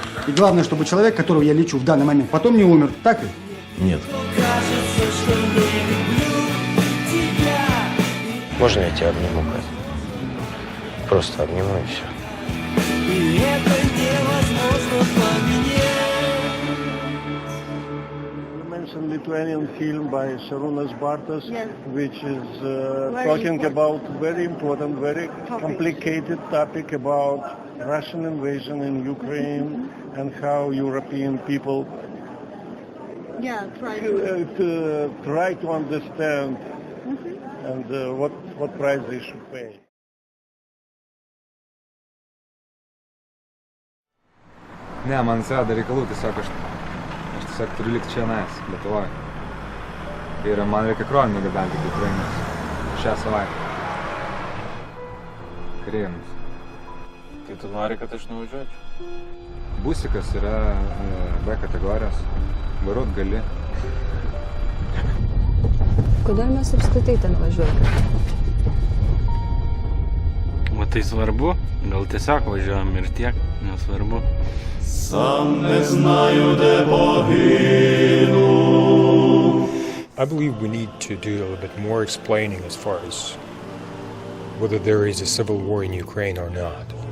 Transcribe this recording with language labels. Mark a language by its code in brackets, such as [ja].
[ru] И главное, чтобы человек, которого я лечу в данный момент, потом не умер, так ли? Нет. Можно я тебя обниму, Катя? Просто обниму и все. И это невозможно поменять. [en] Lithuanian film by Šarūnas Bartas, which is talking about very important, very complicated topic about Russian invasion in Ukraine and how European people try to understand and what price they should pay. [lt] Ne, man sėda reikalų, tiesiog aš tiesiog turiu likti čia nais, Lietuvoje. Ir man reikia krovinių gabenti iki Ukrainos šią savaitę. Kareiviams. Tai tu nori, kad aš nuvažiuočiau? Busikas yra B kategorijos, vairuot gali. Kodėl mes apskritai ten važiuojame? O tai svarbu? Gal tiesiog važiuojam ir tiek, nesvarbu. [en] I believe we need to do a little bit more explaining as far as whether there is a civil war in Ukraine or not.